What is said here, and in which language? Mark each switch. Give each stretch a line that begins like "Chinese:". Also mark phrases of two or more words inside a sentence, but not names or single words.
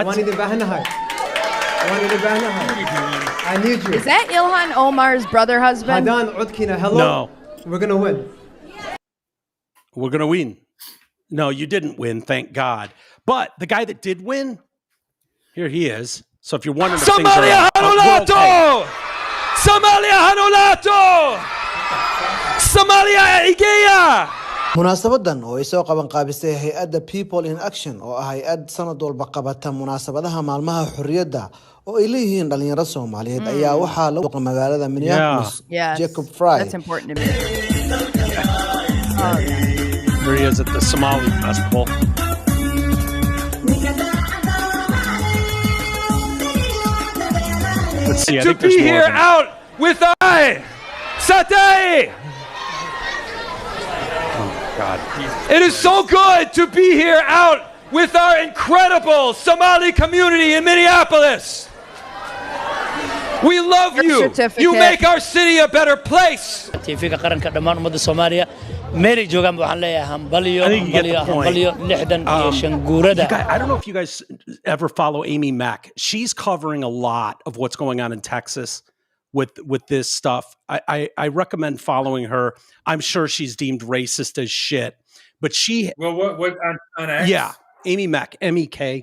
English: I need you. Is that Ilhan Omar's brother husband? Hello. No. We're gonna win. We're going to win. No, you didn't win, thank God. But the guy that did win, here he is. So if you're wondering if
Somali: Somalia Hanulato! Somalia Hanulato! Somalia Igeya! munaasabadan oo ay soo qaban qaabisay hay'adda People in Action oo ah hay'ad sanad walba qabata munaasabadaha maalmaha xurriyadda oo ay leeyihiin dhalinyarada Soomaaliyeed ayaa waxaa lagu qabtay magaalada Minneapolis.
English: Jacob Fry. That's important to me. Here he is at the Somali Festival. Let's see. To be here out with Satay. God. It is so good to be here out with our incredible Somali community in Minneapolis. We love you. You make our city a better place.
Somali: TV-ga qaranka dhammaan ummadda Soomaaliya meelay joogaan waxaan leeyahay hambalyo lixdan iyo shan guurada.
English: I don't know if you guys ever follow Amy Mack. She's covering a lot of what's going on in Texas with this stuff. I recommend following her. I'm sure she's deemed racist as shit, but she what on X? Yeah, Amy Mack, MEK.